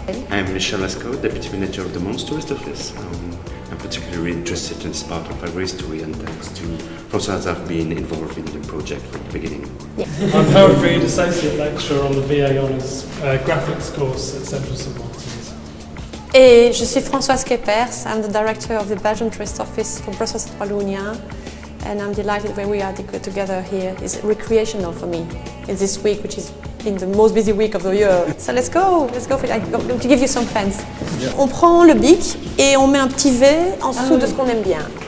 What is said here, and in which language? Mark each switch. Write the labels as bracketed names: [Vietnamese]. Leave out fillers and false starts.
[English] I'm Michel Lascaux, deputy manager of the Mons tourist office. I'm particularly interested in this part of our history, and thanks to Françoise, I've been involved in the project from the beginning. Yeah. I'm Howard Reid, associate lecturer on the VA Honours graphics course at Central St Martin's. [French] Et je suis Françoise Kepers. [English] I'm the director of the Belgian Tourist Office for Brussels and Wallonia. And I'm delighted when we are together here. It's recreational for me in this week, which is in the most busy week of the year. So let's go for it. I'm going to give you some pens. Yeah. [French] On prend le bic et on met un petit V en dessous de ce qu'on aime bien.